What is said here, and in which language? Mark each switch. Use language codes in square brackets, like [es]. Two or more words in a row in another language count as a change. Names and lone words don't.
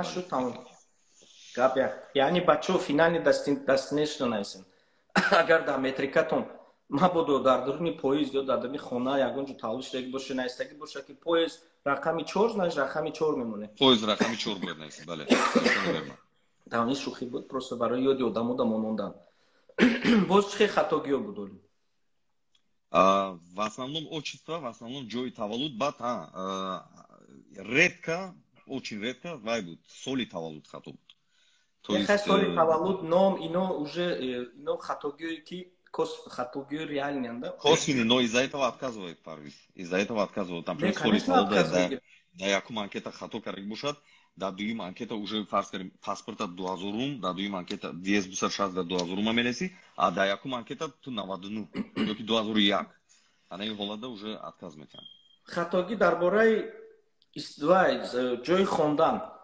[tg] шуд тамом гап як яъни бачаҳо финални дестинешн наисен агар дар метрикатон мабодо дар дуруни поезд ё дар дуруни хона ягон ҷо тавлиштаги боша наистаги боша ки поезд рақами 4 значит рақами 4 мемонад поезд рақами 4 бояд наист бале давни шӯхӣ буд просто барои ёди одамо мондан боз чӣ хатогиё буд олим [ru] в основном отчество в основном [tg] ҷои таваллуд баъд [ru] редко очень редко [tg] вай буд соли таваллуд хато буд соли таваллуд ном ино уже ино хатогиёе ки хатогиёи реальниянд [ru] косвенный но из-за этого отказывает Парвиз из-за этого отказывают например [tg] соли таваллуд да якум анкета хато карда бошад дар дуюм анкета уже фарз карем паспорта 2000 дар дуюм анкета 226 дар 2000 мелеси а дар якум анкета ту 99 ёки 2001 ана ин ҳолатда [ru] уже отказ [tg] метиҳанд хатогӣ дар бораи ҷои хондан